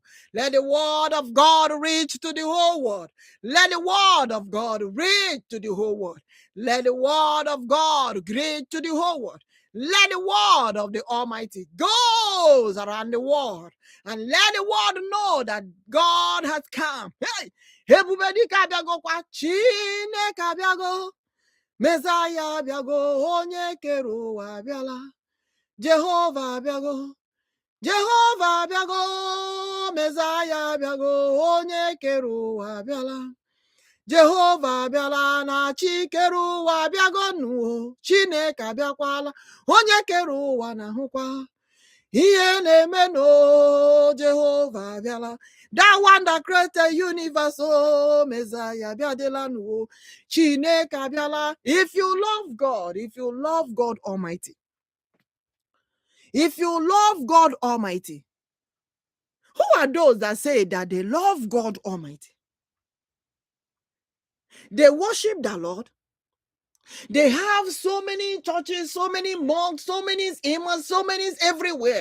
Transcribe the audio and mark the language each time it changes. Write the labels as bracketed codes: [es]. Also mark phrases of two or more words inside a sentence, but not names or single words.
[en] Let the word of God reach to the whole world. Let the word of God reach to the whole world. Let the word of God reach to the whole world. Let the word of the Almighty goes around the world. And let the world know that God has come. Hey! [ig] Ebubedike abịago kwa, Chineke abịago, Messiah abịago, onye kere ụwa abịala, Jehova abịago, Jehova abịago, Messiah abịago, onye kere ụwa abịala, Jehova abịala na chi kere ụwa abịago nụ, Chineke abịakwala, onye kere ụwa na-ahụkwa ihe na-eme no, Jehova abịala. [en] That one that created the universe, oh, [ig] Messiah abịadela nụ, Chineke abịala. [en] If you love God Almighty, if you love God Almighty, who are those that say that they love God Almighty? They worship the Lord. They have so many churches, so many monks, so many imams, so many everywhere.